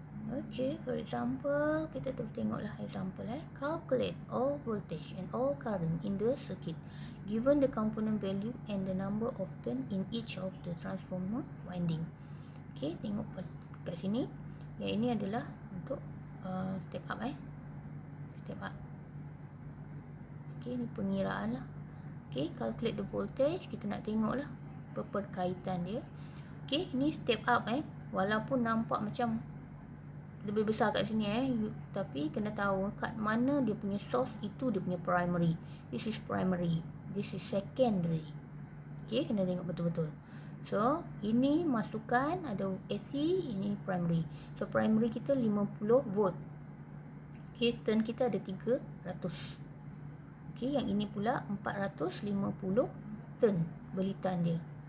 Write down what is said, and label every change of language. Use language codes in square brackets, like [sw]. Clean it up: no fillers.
[en] Okay, for example, [ms] kita terus tengoklah [en] example. Calculate all voltage and all current in the circuit given the component value and the number of turn in each of the transformer winding. [ms] Okay, tengok kat sini. Yang ini adalah untuk step up. Step up. Okay, ni pengiraan lah. Okay, [en] calculate the voltage. [ms] Kita nak tengok lah perkaitan dia. Okay, ni step up walaupun nampak macam lebih besar kat sini tapi kena tahu kat mana dia punya source, itu dia punya primary. [en] This is primary, this is secondary. [ms] Okay, kena tengok betul-betul. So ini masukkan ada AC, ini primary. So primary kita 50 volt. Okay, turn kita ada 300. Okay, yang ini pula 450 turn belitan dia.